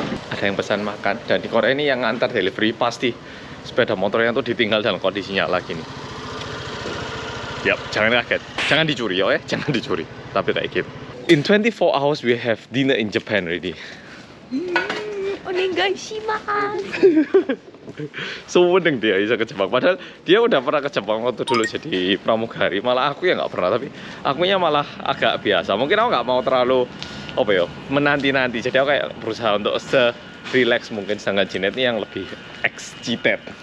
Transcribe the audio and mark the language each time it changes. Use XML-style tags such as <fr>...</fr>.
<id>Ada yang pesan makan dan di Korea ini yang ngantar delivery pasti sepeda motornya tuh ditinggal dalam kondisi nyala gini. Yap, jangan kaget, jangan dicuri ya, jangan dicuri. Tapi kayak gitu.</id> <en>In 24 hours we have dinner in Japan already.</en> <ja>Onegaishimasu.</ja> <id>Seneng dia bisa ke Jepang. Padahal dia udah pernah ke Jepang waktu dulu jadi pramugari. Malah aku yang nggak pernah. Tapi akunya malah agak biasa. Mungkin aku nggak mau terlalu menanti-nanti. Jadi aku kayak berusaha untuk se-relax mungkin. Sedangkan Jinet ini yang lebih excited.</id>